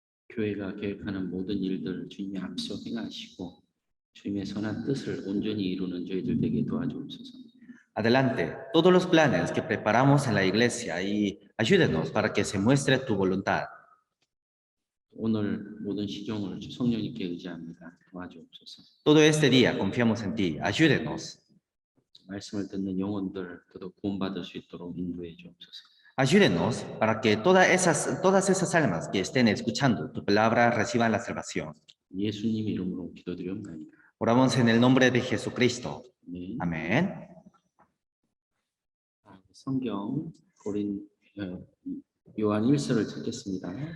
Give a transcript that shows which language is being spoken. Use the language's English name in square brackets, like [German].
[Korean] 교회가 계획하는 모든 일들 주님이 앞서 행하시고 주님의 선한 뜻을 온전히 이루는 저희들 되게 도와주옵소서. [Spanish] Adelante, todos los planes que preparamos en la iglesia y ayúdenos para que se muestre tu voluntad. [Korean] 오늘 모든 시종을 주 성령님께 의지합니다. 도와주옵소서. [Spanish] Todo este día confiamos en ti. Ayúdenos. [Korean] 말씀을 듣는 영혼들 더더 구원받을 수 있도록 인도해 주옵소서. [Spanish] Ayúdenos para que todas esas almas que estén escuchando tu palabra reciban la salvación. [Korean] 예수님 이름으로 기도드리옵나이다. [Spanish] Oramos en el nombre de Jesucristo. [Korean] 네. [Spanish] Amén. [Korean] 성경 요한 1서를 찾겠습니다.